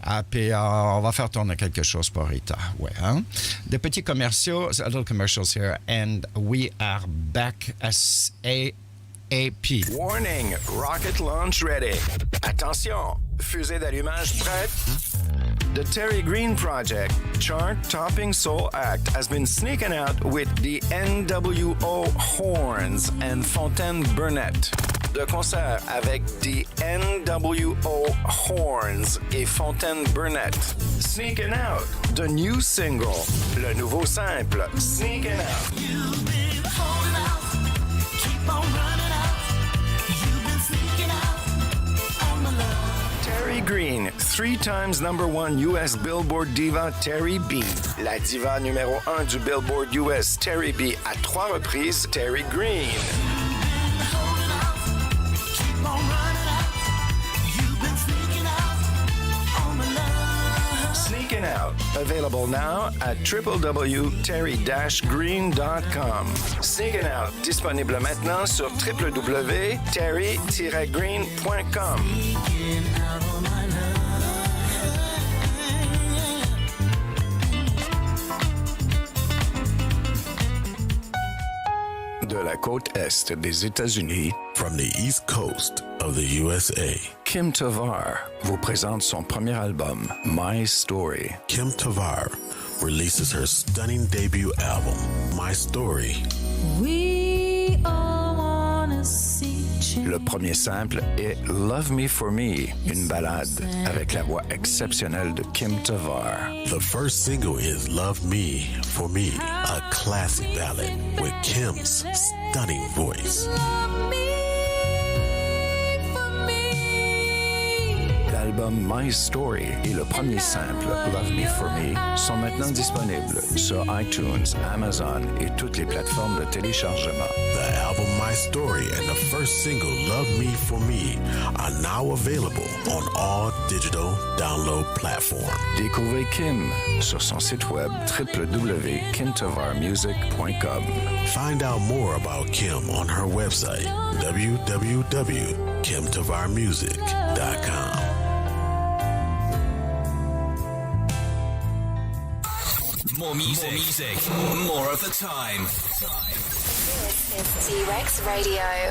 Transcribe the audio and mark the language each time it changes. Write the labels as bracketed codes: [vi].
[fr] Puis on va faire tourner quelque chose pour Rita. Ouais, hein? Des petits commerciaux, [en] a little commercials here, and we are back as AP. Warning, rocket launch ready. [fr] Attention, fusée d'allumage prête. [en] The Terry Green Project, chart-topping soul act, has been sneaking out with the NWO Horns and Fontaine Burnett. [fr] De concert avec the NWO Horns et Fontaine Burnett. [en] Sneaking Out, the new single, [fr] le nouveau simple, [en] Sneaking Out. You've been holding out, keep on running out. You've been sneaking out on my love. Terry Green, 3 times #1 US Billboard diva Terry B. [fr] La diva numéro 1 du Billboard US Terry B à 3 reprises, Terry Green. [en] Sneaking Out, available now at www.terry-green.com. [fr] Sneaking Out, disponible maintenant sur www.terry-green.com. De la côte est des États-Unis, [en] From the East Coast of the USA, [fr] Kim Tavar vous présente son premier album, My Story. [en] Kim Tavar releases her stunning debut album, My Story. We all wanna see change. [fr] Le premier simple est Love Me For Me, une ballade avec la voix exceptionnelle de Kim Tavar. [en] The first single is Love Me For Me, a classic ballad with Kim's stunning voice. [fr] L'album My Story et le premier simple Love Me For Me sont maintenant disponibles sur iTunes, Amazon et toutes les plateformes de téléchargement. [en] The album My Story and the first single Love Me For Me are now available on all digital download platforms. [fr] Découvrez Kim sur son site web www.kimtavarmusic.com. [en] Find out more about Kim on her website www.kimtavarmusic.com. More music, more of the time. This is T-Rex Radio.